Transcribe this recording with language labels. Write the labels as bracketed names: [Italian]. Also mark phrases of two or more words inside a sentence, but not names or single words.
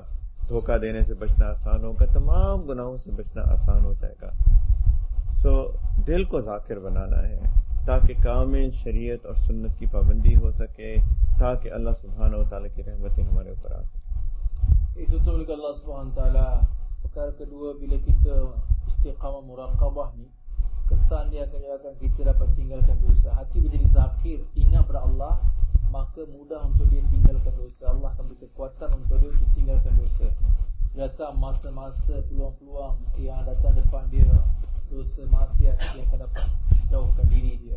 [Urdu] دھوکہ دینے سے بچنا آسان ہوگا. تمام گناہوں سے بچنا آسان ہو جائے گا. دل کو ذاکر بنانا ہے تاکہ کامل شریعت اور سنت کی پابندی ہو سکے، تاکہ اللہ سبحانہ و تعالیٰ کی رحمتیں ہمارے اوپر آ سکیں. [Malay] Itu betul oleh Allah SWT. Perkara kedua, bila kita istiqamah muraqabah ni, kesan dia akan kita dapat tinggalkan dosa. Hati menjadi zakir, ingat pada Allah, maka mudah untuk dia tinggalkan dosa. Allah akan beri kekuatan untuk dia untuk tinggalkan dosa. Datang masa-masa, peluang-peluang yang datang depan dia, dosa maksiat, dia akan dapat jauhkan diri dia.